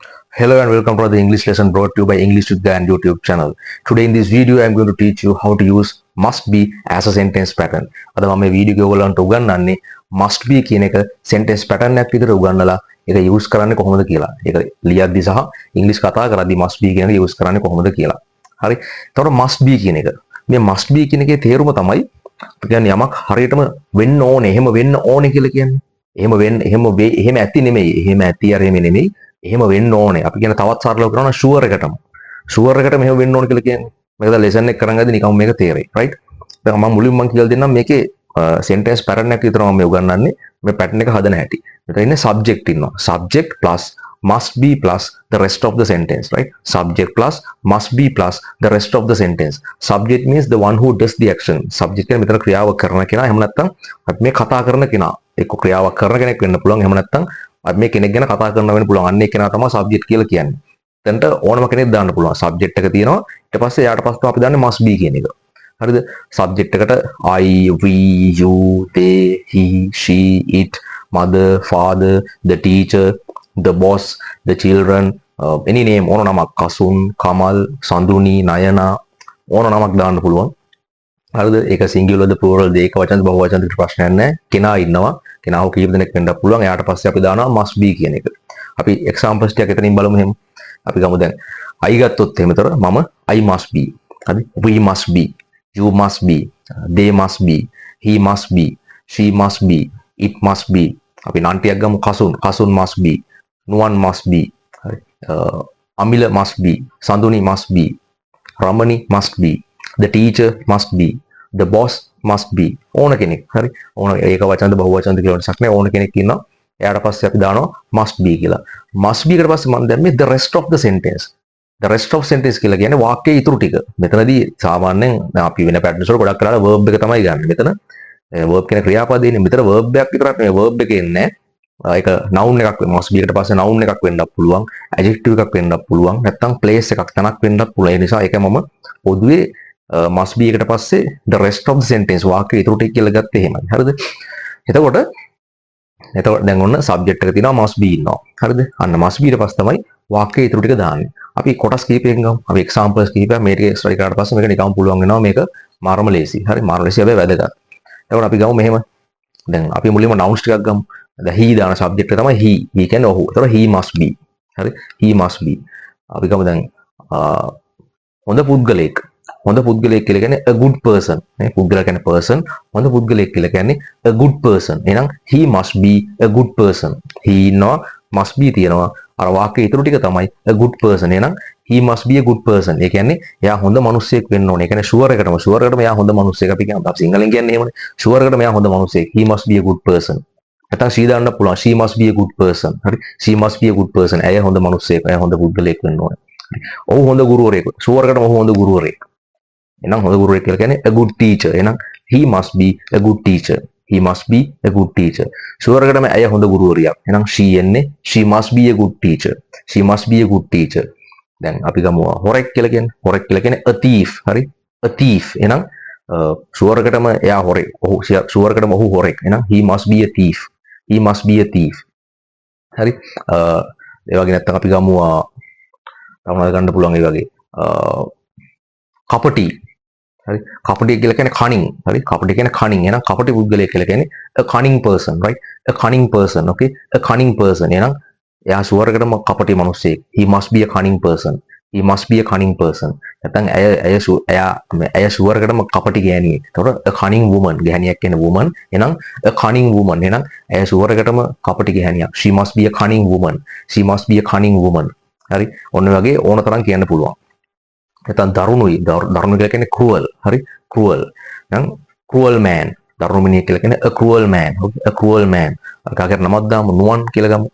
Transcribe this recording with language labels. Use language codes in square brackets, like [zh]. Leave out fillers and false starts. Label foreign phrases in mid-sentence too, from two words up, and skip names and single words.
[en] Hello and welcome to the English lesson brought to you by English with Gan YouTube channel. Today in this video I am going to teach you how to use must be as a sentence pattern. [si] අද මම මේ වීඩියෝ එක ඔයගලන්ට උගන්වන්නේ [en] must be [si] කියන එක [en] sentence pattern [si] එකක් විදිහට උගන්වලා ඒක use කරන්නේ කොහොමද කියලා. ඒක ලියද්දි සහ English කතා කරද්දි [en] must be [si] කියන එක use කරන්නේ කොහොමද කියලා. හරි. එතකොට [en] must be [si] කියන එක. මේ [en] must be [si] කියන එකේ තේරුම තමයි අපි කියන්නේ යමක් හරියටම වෙන්න ඕනේ, එහෙම වෙන්න ඕනේ කියලා කියන්නේ. එහෙම ඇති නෙමෙයි. එහෙම ඇති අර එහෙම නෙමෙයි. එහෙම වෙන්න ඕනේ. අපි කියන තවත් සරලව කරනවා ෂුවර් එකටම. ෂුවර් එකට මෙහෙම වෙන්න ඕනේ කියලා කියන්නේ. මේක දැන් ලෙසන් එක කරන් ගද්දි නිකම් මේක තේරෙයි. රයිට්? දැන් මම මුලින්ම කියලා දෙන්නම් මේකේ [en] sentence pattern [si] එකක් විතර මම මේ උගන්වන්නේ. මේ pattern එක හදන හැටි. මෙතන ඉන්නේ subject ඉන්නවා. [en] Subject plus must be plus the rest of the sentence, right? Subject plus must be plus the rest of the sentence. Subject means the one who does the action. [si] Subject කියන්නේ මෙතන ක්‍රියාව කරන කෙනා. එහෙම නැත්නම් අපි මේ කතා කරන කෙනා. එක්ක ක්‍රියාවක් කරන කෙනෙක් වෙන්න පුළුවන්. එහෙම නැත්නම් අපි මේ කෙනෙක් ගැන කතා කරන්න වෙන්න පුළුවන්. අන්න ඒ කෙනා තමයි subject කියලා කියන්නේ. එතනට ඕනම කෙනෙක් දාන්න පුළුවන්. subject එක තියෙනවා. ඊට පස්සේ යාට පස්සේ අපි දාන්නේ [en] must be [si] කියන එක. හරිද? subject එකට [en] I, we, you, they, he, she, it, mother, father, the teacher, the boss, the children, any name [si] ඕන නමක් කසුන්, කමල්, සඳුනි, නයනා ඕන නමක් දාන්න පුළුවන්. හරිද? ඒක සිංගියුලර්ද ප්ලූරල්ද ඒක වචනද බහුව වචනද ප්‍රශ්නයක් නැහැ. කෙනා ඉන්නවා. කෙනාව කීප දෙනෙක් වෙන්න පුළුවන්. එයාට පස්සේ අපි දානවා [en] must be [si] කියන එක. අපි examples ටිකක් එතනින් බලමු එහෙම. අපි ගමු දැන් I ගත්තොත් එහෙමතර මම [en] I must be. [si] හරි? [en] We must be. You must be. They must be. He must be. She must be. It must be. [si] අපි නම් ටිකක් ගමු කසුන්. කසුන් [en] must be. නුවන් must be. හරි? අමිල must be. සඳුනි must be. රමණි must be. The teacher must be. The boss must be. [si] ඕන කෙනෙක්. හරි? ඕන ඒක වචනද බහුව වචනද කියලා වෙනසක් නැහැ. ඕන කෙනෙක් ඉන්නවා. එයාට පස්සේ අපි දානවා [en] must be [si] කියලා. [en] must be [si] එකට පස්සේ මම දැම්මේ [en] the rest of the sentence. the rest of sentence [si] කියලා කියන්නේ වාක්‍යයේ ඉතුරු ටික. මෙතනදී සාමාන්‍යයෙන් දැන් අපි වෙන පැටර්න්ස් වල ගොඩක් කරලා verb එක තමයි ගන්න. මෙතන verb කියන ක්‍රියාපදයේනේ. මෙතන verb එකක් විතරක් නෙවෙයි verb එකේ ඉන්නේ. ඒක noun එකක් වෙනවා. [en] must be [si] එකට පස්සේ noun එකක් වෙන්නත් පුළුවන්. adjective එකක් වෙන්නත් පුළුවන්. නැත්නම් place එකක් තැනක් වෙන්නත් පුළුවන්. ඒ නිසා ඒක මම පොදුවේ [en] must be [si] එකට පස්සේ [en] the rest of the sentence [si] වාක්‍යයේ ඉතුරු ටික කියලා ගත්තේ එහෙමයි. හරිද? එතකොට දැන් ඔන්න subject එක තියෙනවා [en] must be [si] ඉන්නවා. හරිද? අන්න [en] must be [si] ඊට පස්සේ තමයි වාක්‍යයේ ඉතුරු ටික දාන්නේ. අපි කොටස් කිහිපයකින් ගමු. අපි examples කිහිපයක් මේ ටික ස්ටඩි කරාට පස්සේ මේක නිකම් පුළුවන් වෙනවා මේක මාරම ලේසි. හරි? මාරම ලේසි හැබැයි වැදගත්. එතකොට අපි ගමු මෙහෙම. දැන් අපි මුලින්ම nouns ටිකක් ගමු. දැන් he දාන subject එක තමයි he. he කියන්නේ ඔහු. එතකොට [en] he must be. [si] හරි? [en] he must be. [si] අපි ගමු දැන් හොඳ පුද්ගලයෙක්. හොඳ පුද්ගලයෙක් කියලා කියන්නේ [en] a good person. [si] නේ පුද්ගලයා කියන්නේ person. හොඳ පුද්ගලයෙක් කියලා කියන්නේ [en] a good person. එහෙනම් he must be a good person. [si] he ඉන්නවා [en] must be [si] තියෙනවා. අර වාක්‍යයේ ඉතුරු ටික තමයි [en] a good person. එහෙනම් he must be a good person. [si] ඒ කියන්නේ එයා හොඳ මිනිසෙක් වෙන්න ඕනේ. ඒ කියන්නේ sure එකටම එයා හොඳ මිනිසෙක්. අපි කියනවා අපි සිංහලෙන් කියන්නේ එහෙමනේ. sure එකටම එයා හොඳ මිනිසෙක්. [en] he must be a good person. [si] නැත්නම් she දාන්න පුළුවන්. [en] she must be a good person. [si] හරි? [en] she must be a good person. [si] ඇය හොඳ මිනිසෙක්. ඇය හොඳ පුද්ගලයෙක් වෙන්න ඕනේ. හරි? ඔහු හොඳ ගුරුවරයෙක්. sure එකටම ඔහු හොඳ ගුරුවරයෙක්. එහෙනම් හොඳ ගුරුවරයෙක් කියලා කියන්නේ [en] a good teacher. එහෙනම් he must be a good teacher. he must be a good teacher. [si] sure එකටම ඇය හොඳ ගුරුවරියක්. එහෙනම් she එන්නේ [en] she must be a good teacher. she must be a good teacher. [si] දැන් අපි ගමු හොරෙක් කියලා කියන්නේ. හොරෙක් කියලා කියන්නේ [en] a thief. [si] හරි? [en] a thief. [si] එහෙනම් sure එකටම එයා හොරෙක්. ඔහු sure එකටම ඔහු හොරෙක්. [en] එහෙනම් he must be a thief. he must be a thief. [si] හරි? ඒ වගේ නැත්නම් අපි ගමු තමයි ගන්න පුළුවන් ඒ වගේ කපටි. හරි? කපටි කියලා කියන්නේ cunning. හරි? කපටි කියන්නේ cunning. එහෙනම් කපටි පුද්ගලයෙක් කියලා කියන්නේ [en] a cunning person, right? a cunning person, okay? a cunning person. [si] එහෙනම් එයා sure එකටම කපටි මිනිසෙක්. [en] he must be a cunning person. he must be a cunning person. [si] නැත්නම් ඇය sure එකටම කපටි ගෑණියෙක්. [en] එතකොට a cunning woman. [si] ගෑණියක් කියන්නේ woman. එහෙනම් a cunning woman. එහෙනම් ඇය sure එකටම කපටි ගෑණියක්. [en] she must be a cunning woman. she must be a cunning woman. [si] හරි? ඔන්න වගේ ඕන තරම් කියන්න පුළුවන්. නැත්නම් දරුණුයි. දරුණු කියලා කියන්නේ cruel. හරි? cruel. නම් [en] cruel man. [si] දරුණු මිනිහෙක් කියලා කියන්නේ [en] a cruel man. a cruel man. [si] කාකට නමක් දාමු නුවන් කියලා ගමු.